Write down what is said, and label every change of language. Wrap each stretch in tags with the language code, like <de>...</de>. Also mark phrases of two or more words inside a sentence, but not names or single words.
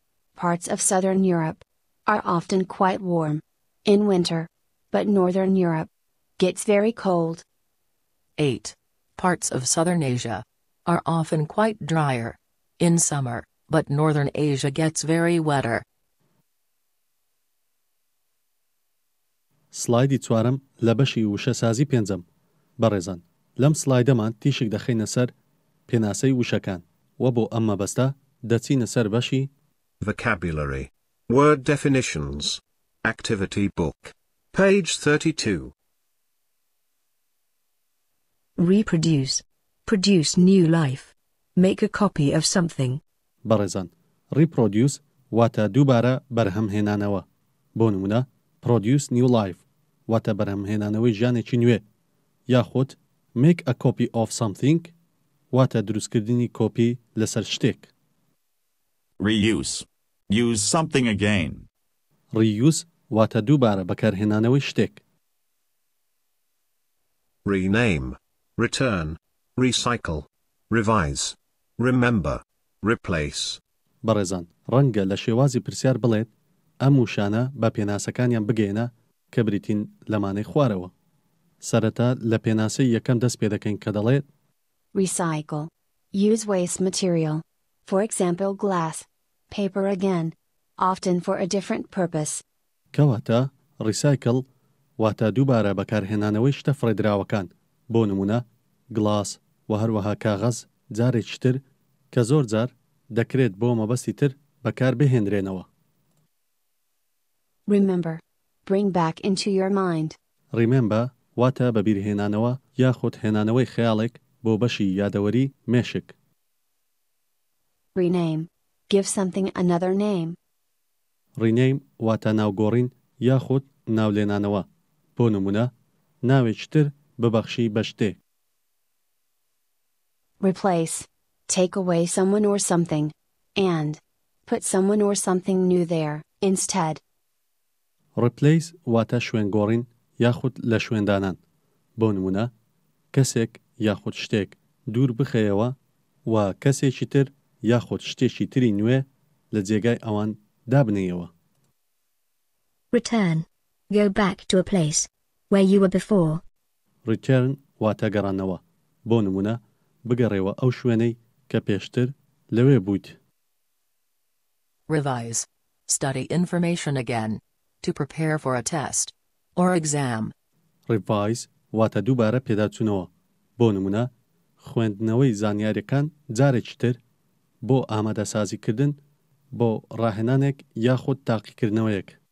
<en>Parts of southern Europe are often quite warm in winter, but northern Europe gets very cold. 8. Parts of southern Asia are often quite drier in summer, but northern Asia gets very wetter.</en> <ckb>سلایدی چوارەم لە بەشی وشەسازی پێنجەم بەڕێزان لەم سلایدەمان تیشک دەخەینە سەر پێناسەی وشەکان و بۆ ئەم مەبەستە دەچینە سەر بەشی</ckb> <en>Vocabulary. Word definitions. Activity book. Page 32. Reproduce. Produce new life. Make a copy of something.</en> <ckb>بەڕێزان reproduce واتە دووبارە بەرهەمهێنانەوە بۆ نمونە</ckb> <en>produce new life</en> <ckb>واتە بەرهەمهێنانەوەی ژیانێکی نوێ یاخود</ckb> <en>make a copy of something</en> <ckb>واتە دروستکردنی کۆپی لەسەر شتێک</ckb> <en>Reuse. Use something again.</en> <ckb>reuse واتە دووبارە بەکارهێنانەوەی شتێک.</ckb> <en>rename, return, recycle, revise, remember, replace.</en> <ckb>بەڕێزان ڕەنگە لە شێوازی پرسیار بڵێت ئەم وشانە بە پێناسەکانیان بگەێنە کە بریتین لەمانەی خوارەوە. سەرەتا لە پێناسەی یەکەم دەست پێ دەکەین کە دەڵێت</ckb> <en>Recycle. Use waste material. For example, glass. Paper again. Often for a different purpose.</en> <ckb>کەواتە ڕیسایکل واتە دووبارە بەکارهێنانەوەی شتە فڕێدراوەکان، بۆ نمونە گڵاس و هەروەها کاغەز جارێکی تر کە زۆر جار دەکرێت بۆ مەبەستی تر بەکار بهێنرێنەوە.</ckb> <en>Remember. Bring back into your mind.</en> <ckb>ریمێمبە واتە بەبیرهێنانەوە یاخود هێنانەوەی خەیاڵێک بۆ بەشی یادەوەری مێشک.</ckb> <en>Rename. Give something another name.</en> <ckb>ڕینەیم واتە ناوگۆڕین یاخود ناولێنانەوە، بۆ نمونە ناوێکی تر ببەخشی بە شتێک.</ckb> <en>Replace. Take away someone or something. And put someone or something new there, instead.</en> <ckb>ڕپلیس واتە شوێنگۆڕین یاخود لە شوێندانان، بۆ نمونە کەسێک یاخود شتێک دوور بخەیەوە و کەسێکی تر یاخود شتێکی تری نوێ لە جێگای ئەوان دابنێیەوە.</ckb> <en>Return. Go back to a place where you were before.</en> <ckb>ریترن واتە گەڕانەوە، بۆ نمونە بگەڕێەوە ئەو شوێنەی کە پێشتر لەوێ بوویت.</ckb> <en>Revise. Study information again. To prepare for a test. Or exam.</en> <ckb>ریڤایز واتە دووبارە پێداچوونەوە، بۆ نمونە خوێندنەوەی زانیاریەکان جارێکی تر بۆ ئامادەسازیکردن بۆ ڕاهێنانێک یاخود تاقیکردنەوەیەک.</ckb>